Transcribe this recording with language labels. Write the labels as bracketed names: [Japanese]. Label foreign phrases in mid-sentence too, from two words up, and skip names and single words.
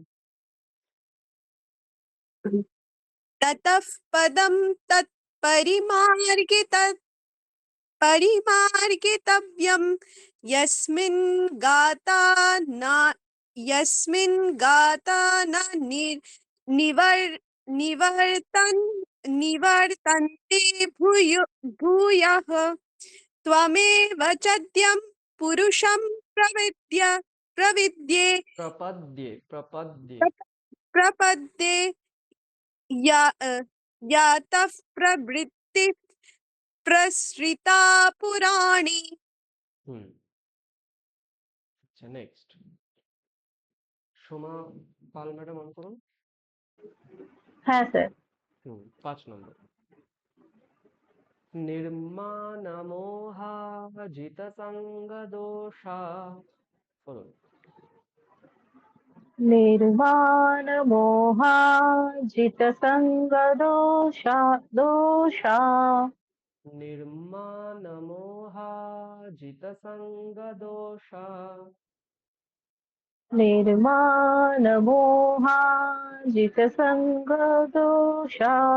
[Sanskrit] ततः पदं तत् परिमार्गितव्यं यस्मिन् गाता न निवर्तन्ते भूयः त्वमेव चद्यं पुरुषं प्रविद्ये प्रपद्ये प्रपद्ये यातः प्रवृत्ति प्रसृता पुराणी। [Bangla] আচ্ছা নেক্সট সোমা পাল ম্যাডাম অন করুন। হ্যাঁ স্যার। 5 নম্বর। নির্মাণমোহাজিতসঙ্গদোষা। বলুন। [Sanskrit] निर्वाण मोहाजितसङ्गदोषा दोषा निर्माणमोहाजितसङ्गदोषा निर्माण मोहाजितसङ्गदोषा